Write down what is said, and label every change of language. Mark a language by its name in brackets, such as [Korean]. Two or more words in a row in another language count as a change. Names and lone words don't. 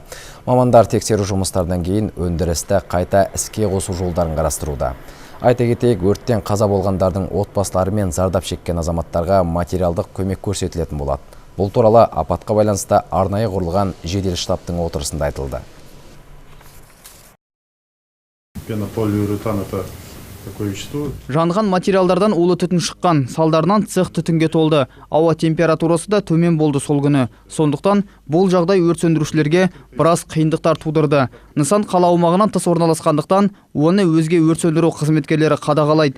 [Kazakh] Мамандар тексеру жұмыстардан кейін өндірісті қайта іске қосу жолдарын қарастыруда. Айта кетейік, өрттен қаза болғандардың отбасылары мен зардап шеккен азаматтарға материалдық көмек көрсетілетін болады. Бұл туралы апатқа байланысты арнайы құрылған жедел штабтың отырысында айтылды. [Russian] Пенополиуретан это такое вещество. [Kazakh] Жанған материалдардан улы түтін шыққан, салдарынан цех түтінге толды. Ауа температурасы да төмен болды сол күні. Сондықтан бұл жағдай өрт сөндірушілерге біраз қиындықтар тудырды. Нысан қала аумағынан тыс орналасқандықтан, оны өзге өрт сөндіру қызметкерлері қадағалайды.